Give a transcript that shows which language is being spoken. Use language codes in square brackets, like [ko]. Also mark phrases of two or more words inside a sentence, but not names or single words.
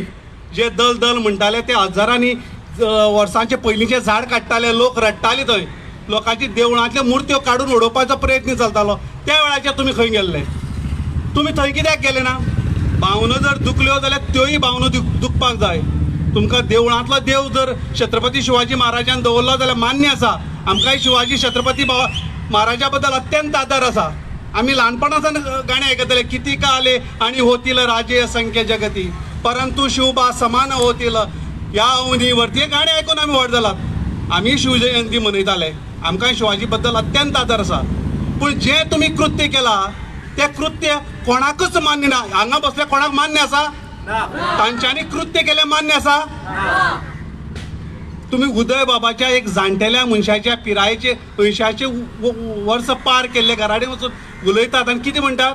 [kok] जे दल दल म्हणटाले ते हजारांनी वर्सांचे पयलींचे झाड काडटाले, लोक रडटाले, थंय लोकांची देवळांतल्यो मुर्त्यो काडून उडोवपाचो प्रयत्न चलतालो, त्या वेळाचेर तुमी खंय गेल्ले? तुमी थंय कित्याक गेले ना? भावनो जर दुखल्यो जाल्यार त्योय भावनो दुखपाक जाय. तुमकां देवळांतलो देव जर छत्रपती शिवाजी महाराजान दवरलो जाल्यार मान्य आसा. आमकांय शिवाजी छत्रपती महाराजा बद्दल अत्यंत आदर आसा. आम्ही ल्हानपणासान गाणे आयकताले, [mr] किती का आले आणि होतील राजे असंख्य जगती, परंतु शिवबा समान होतील या अवनीवरती. [kok] हे गाणे ऐकून आम्ही व्हड जालात. आम्ही शिवजयंती मनयताले, आमकां शिवाजी बद्दल अत्यंत आदर आसा. पण जे तुम्ही कृत्य केला ते कृत्य कोणाकच मान्य ना. हांगा बसल्या कोणाक मान्य आसा? तांच्यांनी कृत्य केले मान्य आसा? तुम्ही उदय बाबाच्या एक जाणटेल्या मनशाच्या पिरायेचे 80 वर्स पार केल्ले घराडेन वचून उलयतात आनी कितें म्हणटात?